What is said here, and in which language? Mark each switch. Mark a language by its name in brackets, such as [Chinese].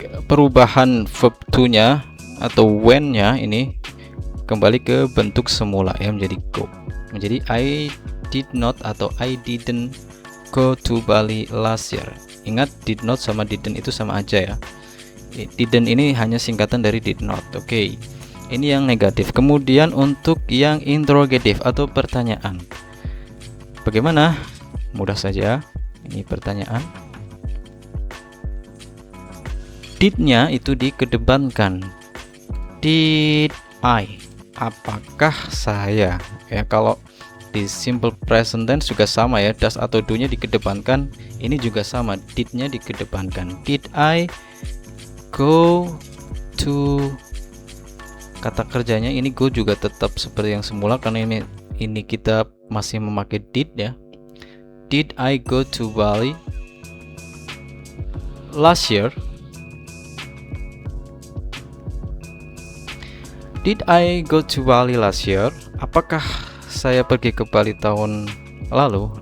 [Indonesian] perubahan verb to-nya atau when-nya ini kembali ke bentuk semula ya, menjadi go. [English] Menjadi I did not atau I didn't go to Bali last year. [Indonesian] Ingat, did not sama didn't itu sama aja ya. Didn't ini hanya singkatan dari did not. Oke. Ini yang negatif. Kemudian untuk yang interrogative atau pertanyaan. Bagaimana? Mudah saja. Ini pertanyaan. Did-nya itu dikedepankan. [English] Did I? [Indonesian] Apakah saya? Ya, kalau di simple present tense juga sama ya. Does atau do-nya dikedepankan. Ini juga sama. Did-nya dikedepankan. [English] Did I go to? [Indonesian] Kata kerjanya ini go juga tetap seperti yang semula karena ini kita masih memakai did ya. [English] Did I go to Bali last year? Did I go to Bali last year? [Indonesian] Apakah saya pergi ke Bali tahun lalu?